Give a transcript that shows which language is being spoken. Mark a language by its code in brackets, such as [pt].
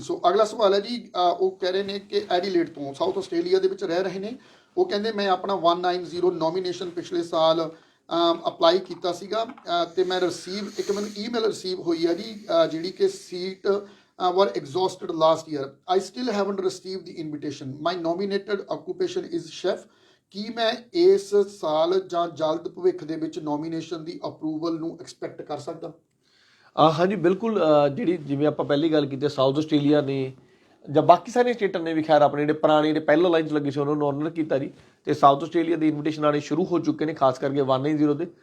[pa] ਸੋ ਅਗਲਾ ਸਵਾਲ ਹੈ ਜੀ, ਉਹ ਕਹਿ ਰਹੇ ਨੇ ਕਿ ਐਡੀਲੇਡ ਤੋਂ ਸਾਊਥ ਆਸਟ੍ਰੇਲੀਆ ਦੇ ਵਿੱਚ ਰਹਿ ਰਹੇ ਨੇ। ਉਹ ਕਹਿੰਦੇ ਮੈਂ ਆਪਣਾ 190 ਨੋਮੀਨੇਸ਼ਨ ਪਿਛਲੇ ਸਾਲ ਅਪਲਾਈ ਕੀਤਾ ਸੀਗਾ, ਤੇ ਮੈਂ ਇੱਕ ਮੈਨੂੰ ਈਮੇਲ ਰਿਸੀਵ ਹੋਈ ਹੈ ਜੀ ਜਿਹੜੀ ਕਿ seat [en] were exhausted last year. I still haven't received the invitation. My nominated occupation is chef. [pa] ਕੀ ਮੈਂ ਇਸ ਸਾਲ ਜਾਂ ਜਲਦ ਭਵਿੱਖ ਦੇ ਵਿੱਚ ਨੋਮੀਨੇਸ਼ਨ ਦੀ ਅਪਰੂਵਲ ਨੂੰ ਐਕਸਪੈਕਟ ਕਰ ਸਕਦਾ? ਹਾਂਜੀ ਬਿਲਕੁਲ। ਜਿਹੜੀ ਜਿਵੇਂ ਆਪਾਂ ਪਹਿਲੀ ਗੱਲ ਕੀਤੀ, ਸਾਊਥ ਆਸਟ੍ਰੇਲੀਆ ਨੇ ਜਾਂ ਬਾਕੀ ਸਾਰੀਆਂ ਸਟੇਟਾਂ ਨੇ ਵੀ ਖੈਰ ਆਪਣੇ ਜਿਹੜੇ ਪੁਰਾਣੇ ਜਿਹੜੇ ਪਹਿਲਾਂ ਲਾਈਨ 'ਚ ਲੱਗੇ ਸੀ ਉਹਨਾਂ ਨੂੰ ਆਨਰ ਕੀਤਾ ਜੀ, ਤੇ ਸਾਊਥ ਆਸਟ੍ਰੇਲੀਆ ਦੇ ਇਨਵੀਟੇਸ਼ਨ ਆਉਣੇ ਸ਼ੁਰੂ ਹੋ ਚੁੱਕੇ ਨੇ, ਖਾਸ ਕਰਕੇ 190 ਦੇ।